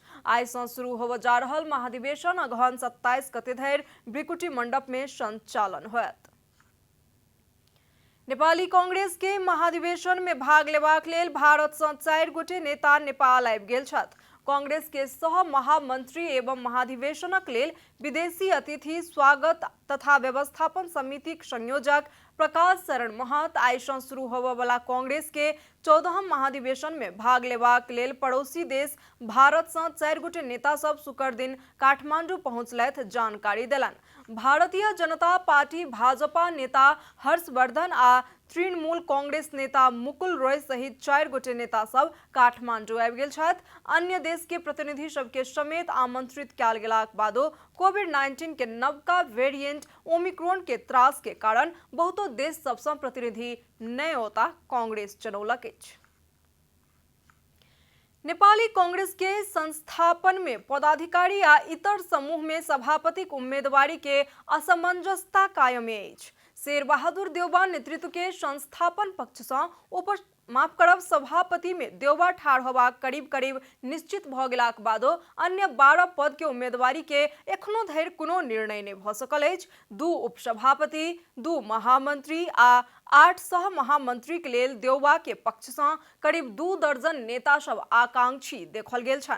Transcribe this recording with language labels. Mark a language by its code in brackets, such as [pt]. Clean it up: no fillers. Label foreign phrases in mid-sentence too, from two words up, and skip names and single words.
[mai] आइ से शुरू होबय जा रहल महाधिवेशन अगहन 27 गते धरि भ्रिकुटी मंडप में संचालन होयत। नेपाली कांग्रेस के महाधिवेशन में भाग लेबाक लेल भारत से 4 गोटे नेता नेपाल आबि गेल छथि। कांग्रेस के सह महामंत्री एवं महाधिवेशनक लेल विदेशी अतिथि स्वागत तथा व्यवस्थापन समिति संयोजक प्रकाश शरण महत आई से शुरू होबय वाला कांग्रेस के 14 महाधिवेशन में भाग लेबाक लेल पड़ोसी देश भारत से 4 गोटे नेता सब शुक्र दिन काठमांडू पहुंचलथि जानकारी देलनि। भारतीय जनता पार्टी भाजपा नेता हर्षवर्धन आ तृणमूल कांग्रेस नेता मुकुल रॉय सहित 4 गोटे नेता सब काठमांडू आबि गेल छथि। अन्य देश के प्रतिनिधि सबके समेत आमंत्रित कयल गेलाक बादो कोविड-19 के नवका वेरिएंट ओमिक्रॉन के त्रास के कारण बहुतो देश सबसँ प्रतिनिधि नहि ओता कांग्रेस जनौलक अछि। नेपाली कांग्रेस के संस्थापन में पदाधिकारी आ इतर समूह में सभापति उम्मीदवारी के असमंजसता कायम अछि। शेर बहादुर देउवा नेतृत्व के संस्थापन पक्ष से सभापति में देउवा ठाढ़ होबाक करीब निश्चित भ गेलाक बादो अन्य 12 पद के उम्मीदवारी के एखनो धरि कोनो निर्णय नहि भ सकल अछि। 2 उपसभापति, 2 महामंत्री आ 8 सह महामंत्री के लेल देउवा के पक्ष से करीब 2 दर्जन नेता सब आकांक्षी देखल गेल छन्।